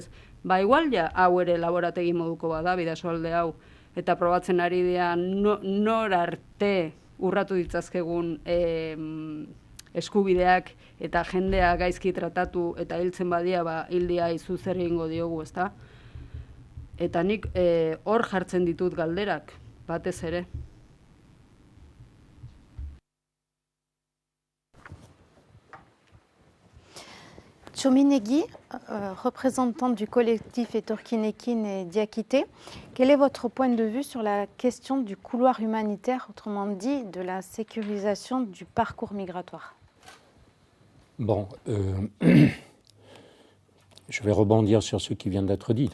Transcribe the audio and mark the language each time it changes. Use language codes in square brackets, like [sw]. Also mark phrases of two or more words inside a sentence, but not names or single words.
[eu] Igual ja, hau ere laborategi moduko bada, bidasoalde hau, eta probatzen ari dira nor arte urratu ditzazkegun eskubideak eta jendea gaizki tratatu eta hiltzen badia, hildia izu zer egingo diogu, ezta? Eta nik hor jartzen ditut galderak, batez ere. [fr] Txominegi, représentant du collectif Etorkinekin et Diakité, quel est votre point de vue sur la question du couloir humanitaire, autrement dit de la sécurisation du parcours migratoire? Bon, je vais rebondir sur ce qui vient d'être dit.